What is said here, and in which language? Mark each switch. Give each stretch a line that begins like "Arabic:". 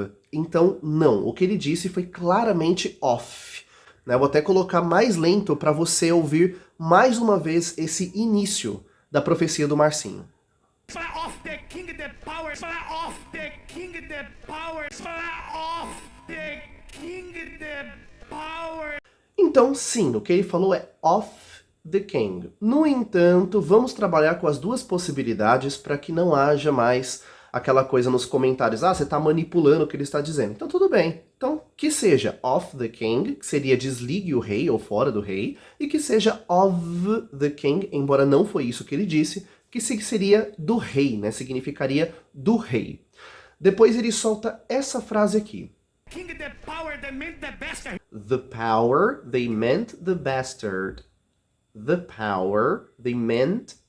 Portuguese: Então não, o que ele disse foi claramente off. Eu vou até colocar mais lento para você ouvir mais uma vez esse início da profecia do Marcinho.
English: Of the king, the power, of the king, the power, of the king, the power.
Portuguese: Então, sim, o que ele falou é
English: of the king.
Portuguese: No entanto, vamos trabalhar com as duas possibilidades para que não haja mais aquela coisa nos comentários, você está manipulando o que ele está dizendo. Então tudo bem. Então, que seja
English: of the king,
Portuguese: que seria desligue o rei ou fora do rei, e que seja of the king, embora não foi isso que ele disse, que seria do rei, né? Significaria do rei. Depois ele solta essa frase aqui.
English: King, the power, they meant the bastard. The power, they meant the bastard. The power, they meant